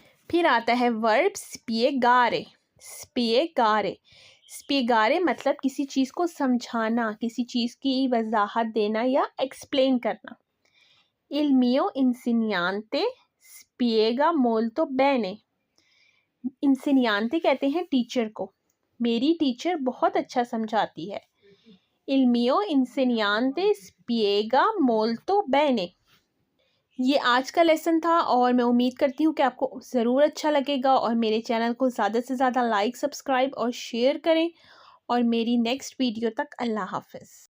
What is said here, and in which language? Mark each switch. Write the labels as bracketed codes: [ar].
[hi] फिर आता है वर्ब स्पिएगारे। स्पिएगारे, स्पिएगारे मतलब किसी चीज़ को समझाना, किसी चीज़ की वजाहत देना या एक्सप्लेन करना। [it] Il mio insegnante spiega molto bene, [hi] इंसिनियांते कहते हैं टीचर को, मेरी टीचर बहुत अच्छा समझाती है। [it] Il mio insegnante spiega molto bene। [hi] ये आज का लेसन था और मैं उम्मीद करती हूँ कि आपको ज़रूर अच्छा लगेगा, और मेरे चैनल को ज़्यादा से ज़्यादा लाइक, सब्सक्राइब और शेयर करें, और मेरी नेक्स्ट वीडियो तक अल्लाह हाफ़िज़।